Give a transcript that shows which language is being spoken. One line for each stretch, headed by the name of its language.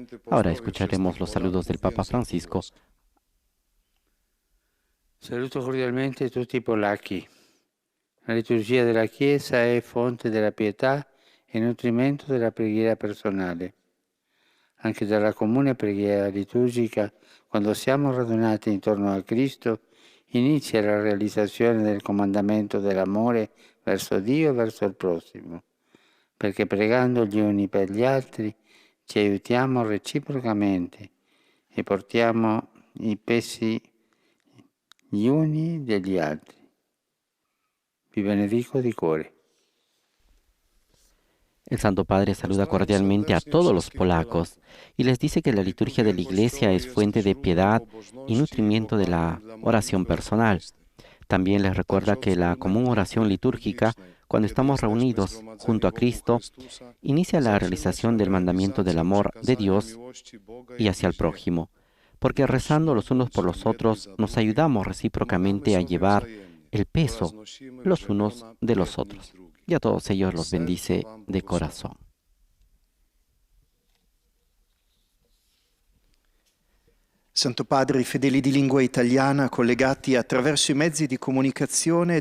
Spanish: Ahora escucharemos los saludos del Papa Francisco.
Italian: Saluto cordialmente tutti i polacchi. La liturgia della Chiesa è fonte della pietà e nutrimento della preghiera personale. Anche dalla comune preghiera liturgica, quando siamo radunati intorno a Cristo, inizia la realizzazione del comandamento dell'amore verso Dio e verso il prossimo, perché pregando gli uni per gli altri ci aiutiamo reciprocamente e portiamo i pesi gli uni degli altri. Vi benedico di cuore.
Spanish: El Santo Padre saluda cordialmente a todos los polacos y les dice que la liturgia de la Iglesia es fuente de piedad y nutrimiento de la oración personal. También les recuerda que la común oración litúrgica, cuando estamos reunidos junto a Cristo, inicia la realización del mandamiento del amor de Dios y hacia el prójimo, porque rezando los unos por los otros nos ayudamos recíprocamente a llevar el peso los unos de los otros. Y a todos ellos los bendice de corazón.
Italian: Santo Padre, i fedeli di lingua italiana collegati attraverso i mezzi di comunicazione.